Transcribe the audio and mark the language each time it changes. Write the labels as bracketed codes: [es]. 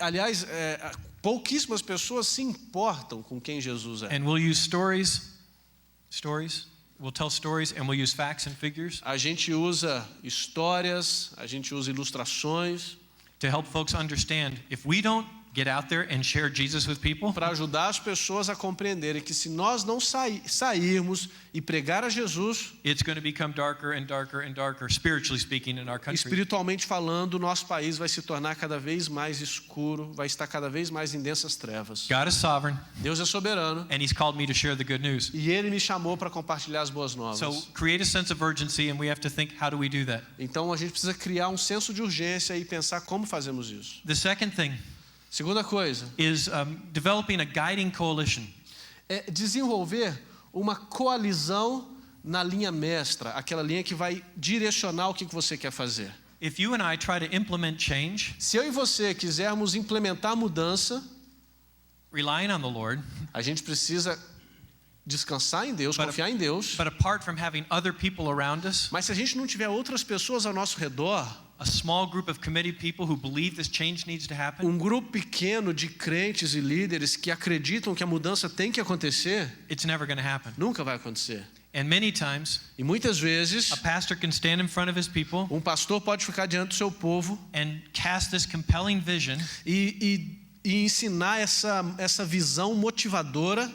[pt] Aliás, pouquíssimas pessoas se importam com quem Jesus é. [en] And we'll use stories, we'll tell stories, and we'll use facts and figures [pt] A gente usa histórias, a gente usa ilustrações [en] to help folks understand if we don't get out there and share Jesus with people, [pt] para ajudar as pessoas a compreenderem que se nós não sairmos e pregar a Jesus, [en] it's going to become darker and darker and darker, spiritually speaking, in our country. [pt] espiritualmente falando, o nosso país vai se tornar cada vez mais escuro, vai estar cada vez mais em densas trevas. [en] God is sovereign, [pt] Deus é soberano [en] and He's called me to share the good news. [pt] e Ele me chamou para compartilhar as boas [en] So [pt] novas. [en] create a sense of urgency, and we have to think, how do we do that? [pt] Então a gente precisa criar um senso de urgência e pensar como fazemos isso. [en] The second thing [pt] Segunda coisa, [en] is developing a guiding coalition. [pt] é desenvolver uma coalizão na linha mestra, aquela linha que vai direcionar o que você quer fazer. [en] If you and I try to implement change, [pt] Se eu e você quisermos implementar mudança, [en] relying on the Lord, [pt] a gente precisa descansar em Deus, confiar em Deus. [en] but apart from having other people around us, [pt] Mas se a gente não tiver outras pessoas ao nosso redor, [en] a small group of committed people who believe this change needs to happen, [pt] um grupo pequeno de crentes e líderes que acreditam que a mudança tem que acontecer, [en] it's never going to happen. [pt] nunca vai acontecer. [en] And many times, [pt] E muitas vezes, [en] a pastor can stand in front of his people [pt] pastor pode ficar diante do seu povo [en] and cast this compelling vision [pt] e ensinar essa visão motivadora